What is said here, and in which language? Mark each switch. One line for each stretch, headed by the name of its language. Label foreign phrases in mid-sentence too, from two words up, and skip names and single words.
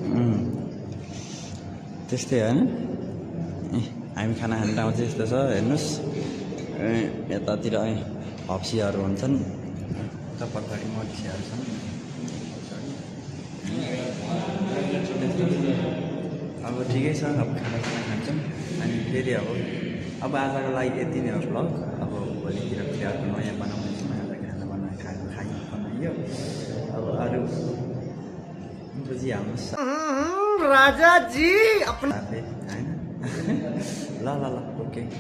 Nepali: त्यस्तै होइन हामी खाना खाने ठाउँ चाहिँ यस्तो छ हेर्नुहोस् यतातिर हप्सीहरू हुन्छन् उता पछाडि मच्छीहरू छन् अब ठिकै छ अब खाना खान्छौँ अनि फेरि अब आजको लागि यति नै हो भ्लग अब भोलितिर फेरि अर्को नयाँ बनाउनेछु आज खाना बनाइयो अब अरू बुझिहाल्नुहोस्
Hindi: राजा जी अपना
Nepali: होइन ल ल ल ओके